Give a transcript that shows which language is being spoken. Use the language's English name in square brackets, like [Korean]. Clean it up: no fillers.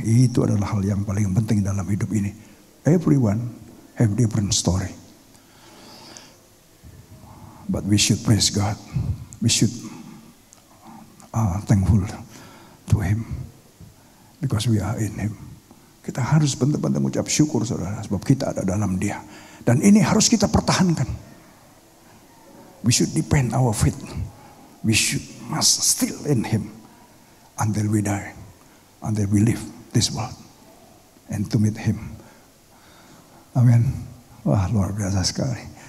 [Indonesian] Itu adalah hal yang paling penting dalam hidup ini. [English] Everyone have different story, but we should praise God. We should thankful to Him. Because we are in Him. [Indonesian] Kita harus benar-benar mengucap syukur, saudara, sebab kita ada dalam Dia. Dan ini harus kita pertahankan. [English] We should depend our faith. We must still in Him until we die, until we leave this world, and to meet Him. [Indonesian] Amin. Wah, luar biasa sekali.